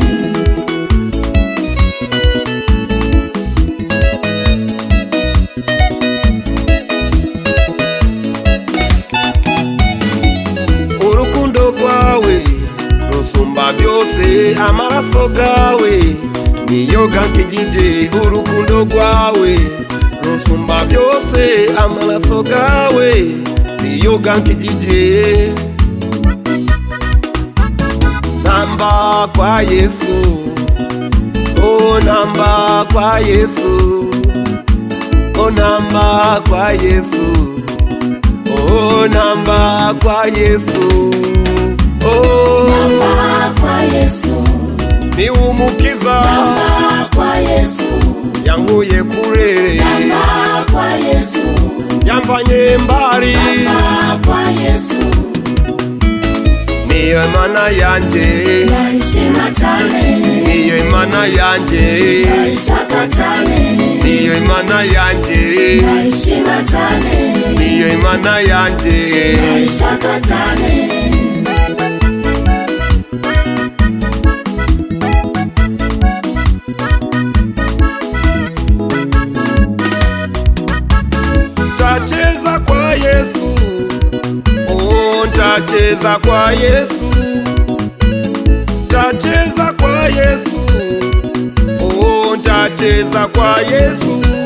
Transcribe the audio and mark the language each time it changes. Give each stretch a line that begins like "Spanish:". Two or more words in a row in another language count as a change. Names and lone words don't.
Kinyarwanda: Urukundo rwawe rusumba byose, amaraso gawe niyo gankijije. Urukundo rwawe rusumba byose, amaraso gawe niyo gankijije.
Swahili: Namba kwa Yesu, oh namba kwa Yesu, oh namba kwa Yesu, oh namba kwa Yesu, oh Namba kwa Yesu,
Kinyarwanda: ni umukiza
Swahili: namba kwa Yesu,
Kinyarwanda: yanguye kure,
Swahili: namba kwa Yesu,
Kinyarwanda: yamvanye mbali,
Swahili: namba kwa Yesu,
Kinyarwanda: niyo Imana yanje, ndayishima cyane, niyo Imana yanje, ndayishaka cyane, niyo Imana yanje, ndayishima cyane, niyo Imana yanje, ndayishaka cyane.
Swahili: Tacheza kwa Yesu, oh tacheza kwa Yesu, tacheza kwa Yesu, oh tacheza kwa Yesu,